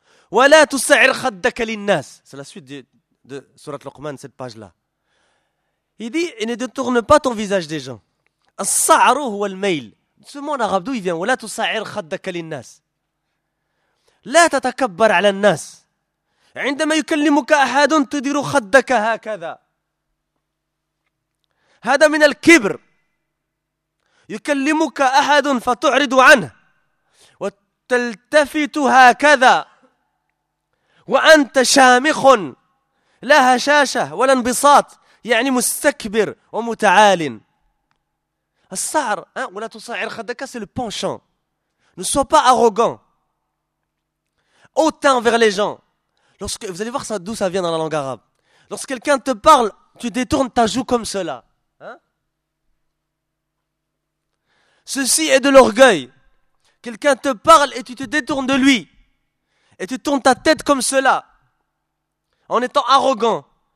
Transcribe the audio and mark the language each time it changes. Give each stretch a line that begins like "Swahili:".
Arabic: ولا تسعر خدك للناس.
French: C'est la suite de sourate Luqman, cette page là. Il dit, et ne détourne pas ton visage des gens.
Arabic: الصعر هو الميل.
French: Ce mot en arabe d'où il vient?
Arabic: ولا تسعر خدك للناس. لا تتكبر على الناس. عندما يكلمك أحد تدير خدك هكذا. هذا من الكبر. يكلمك أحد فتعرض عنه وتلتفت هكذا. وأنت شامخ لا هشاشة ولا انبساط يعني مستكبر ومتعال الصعر ولا تصعر خدك
French: سي لو بونشان ne sois pas arrogant hautain envers les gens. Lorsque vous allez voir ça d'où ça vient dans la langue arabe, lorsque quelqu'un te parle tu détournes ta joue comme cela, hein? Ceci est de l'orgueil. Quelqu'un te parle et tu te détournes de lui et tu tournes ta tête comme cela, en étant arrogant.